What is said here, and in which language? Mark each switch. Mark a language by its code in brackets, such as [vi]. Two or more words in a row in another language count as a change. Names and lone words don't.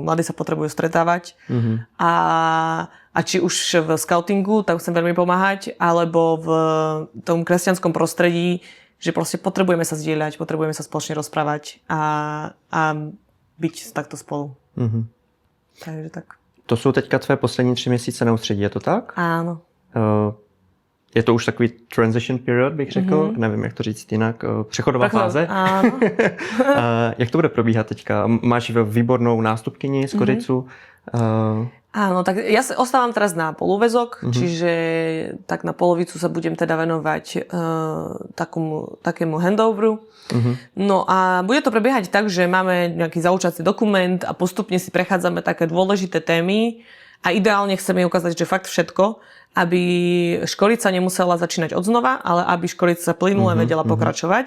[sk] Mladí sa potrebujú stretávať a či už v scoutingu, tam chcem veľmi pomáhať, alebo v tom kresťanskom prostredí, že proste potrebujeme sa zdieľať, potrebujeme sa spoločne rozprávať a byť takto spolu. Takže tak. [cs] To jsou teďka tvé poslední 3 měsíce na ústředí, je to tak? [sk] Áno. [cs] Je to už takový [en] transition period, [cs] bych řekl, nevím, jak to říct jinak, přechodová fáze. [sk] Áno. [cs] Jak to bude probíhat teďka? Máš výbornou nástupkyni z Kořicu. [sk] Áno, tak ja sa ostávam teraz na polúväzok, čiže tak na polovicu sa budem teda venovať takému handoveru. No a bude to prebiehať tak, že máme nejaký zaučací dokument a postupne si prechádzame také dôležité témy A ideálne chceme ukázať, že fakt všetko, aby školica nemusela začínať od znova, ale aby školica plynule vedela pokračovať.